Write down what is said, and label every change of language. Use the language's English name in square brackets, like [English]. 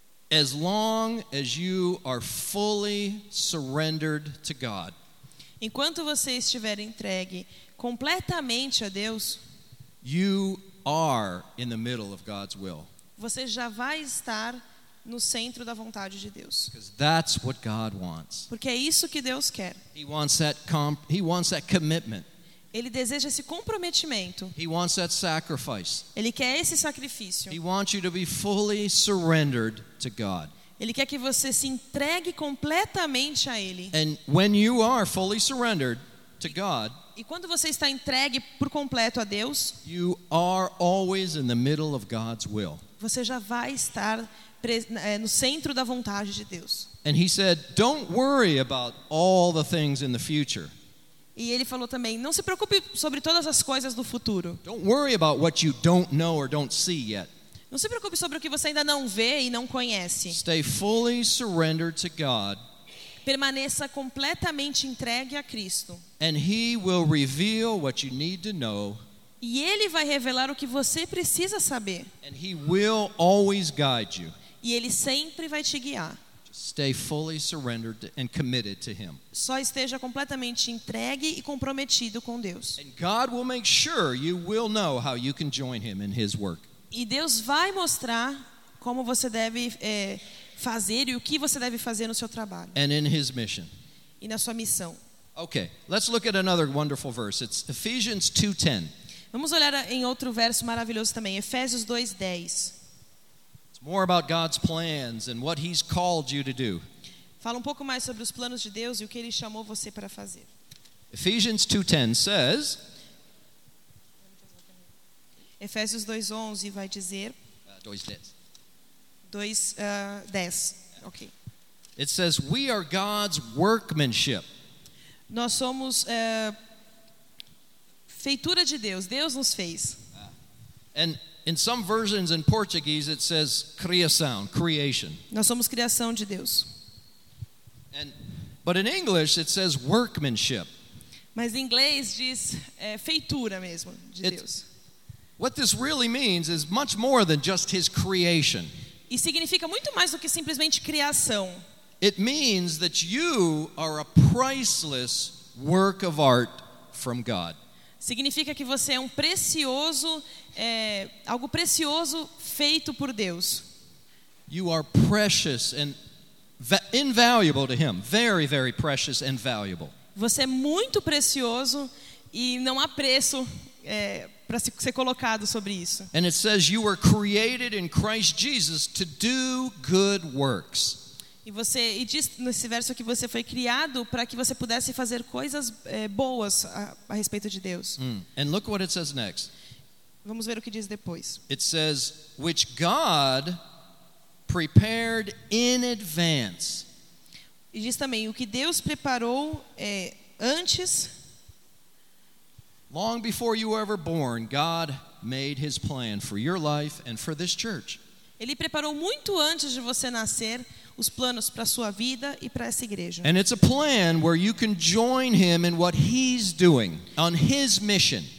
[English] As long as you are fully surrendered to God. [Portuguese] Enquanto você estiver entregue completamente a Deus, [English] you are in the middle of God's will. [Portuguese] Você já vai estar no centro da vontade de Deus. [English] Because that's what God wants. [Portuguese] Porque é isso que Deus quer. [English] He wants that commitment. [Portuguese] Ele deseja esse comprometimento. [English] He wants that sacrifice. [Portuguese] Ele quer esse sacrifício. [English] He wants you to be fully surrendered to God. [Portuguese] Ele quer que você se entregue completamente a Ele. [English] And when you are fully surrendered to God, [Portuguese] e quando você está entregue por completo a Deus, [English] you are always in the middle of God's will. [Portuguese] Você já vai estar no centro da vontade de Deus. [English] And he said, don't worry about all the things in the future. [Portuguese] E ele falou também, não se preocupe sobre todas as coisas do futuro. [English] Don't worry about what you don't know or don't see yet. [Portuguese] Não se preocupe sobre o que você ainda não vê e não conhece. [English] Stay fully surrendered to God. [Portuguese] Permaneça completamente entregue a Cristo. [English] And he will reveal what you need to know. [Portuguese] E ele vai revelar o que você precisa saber. [English] And he will always guide you. [Portuguese] E ele sempre vai te guiar. [English] Stay fully surrendered and committed to Him. [Portuguese] Só esteja completamente entregue e comprometido com Deus. [English] And God will make sure you will know how you can join Him in His work. [Portuguese] E Deus vai mostrar como você deve fazer e o que você deve fazer no seu trabalho. [English] And in His mission. [Portuguese] E na sua missão. [English] Okay, let's look at another wonderful verse. It's Ephesians 2:10. [Portuguese] Vamos olhar em outro verso maravilhoso também, Efésios 2:10. [English] More about God's plans and what He's called you to do. [Portuguese] Fala um pouco mais sobre os planos de Deus e o que Ele chamou você para fazer. [English] Ephesians 2:10 says. [Portuguese] Efésios 2:11 vai dizer. [English] 2:10. [Portuguese] 2:10. Ok. [English] It says, we are God's workmanship. [Portuguese] Nós somos feitura de Deus. Deus nos fez. [English] And in some versions in Portuguese, it says criação, creation. [Portuguese] Nós somos criação de Deus. [English] But in English, it says workmanship. [Portuguese] Mas em inglês diz feitura mesmo de Deus. [English] What this really means is much more than just his creation. [Portuguese] E significa muito mais do que simplesmente criação. [English] It means that you are a priceless work of art from God. [Portuguese] Significa que você é um precioso, algo precioso feito por Deus. [English] You are precious and invaluable to him. Very, very precious and valuable. [Portuguese] Você é muito precioso e não há preço para ser colocado sobre isso. [English] And it says you were created in Christ Jesus to do good works. [Portuguese] E diz nesse verso que você foi criado para que você pudesse fazer coisas boas a respeito de Deus. [English] And look what it says next. [Portuguese] Vamos ver o que diz depois. [English] It says, which God prepared in advance. [Portuguese] E diz também, o que Deus preparou antes. [English] Long before you were ever born, God made his plan for your life and for this church. [Portuguese] Ele preparou muito antes de você nascer os planos para a sua vida e para essa igreja. [English] And it's a plan where you can join him in what he's doing on his mission.